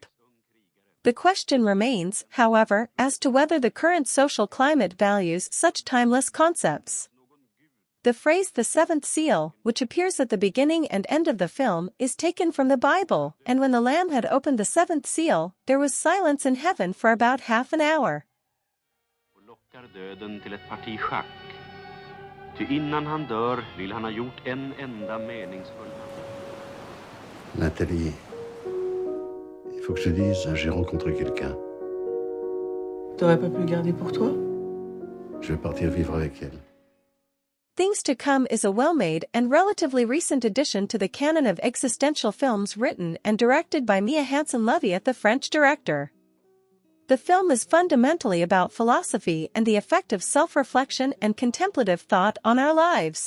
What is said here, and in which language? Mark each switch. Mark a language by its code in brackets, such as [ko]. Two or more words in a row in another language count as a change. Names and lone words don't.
[en] The question remains, however, as to whether the current social climate values such timeless concepts. The phrase "the seventh seal," which appears at the beginning and end of the film, is taken from the Bible, and when the Lamb had opened the seventh seal, there was silence in heaven for about half an hour. [sv] Lockar döden till ett parti schack. Ty innan han dör vill han ha gjort en enda meningsfull. [fr] Nathalie, il faut que je te dise, j'ai rencontré quelqu'un. T'aurais pas pu le garder pour toi? Je vais partir vivre avec elle. [en] Things to Come is a well-made and relatively recent addition to the canon of existential films written and directed by Mia Hansen-Leviat, the French director. The film is fundamentally about philosophy and the effect of self-reflection and contemplative thought on our lives.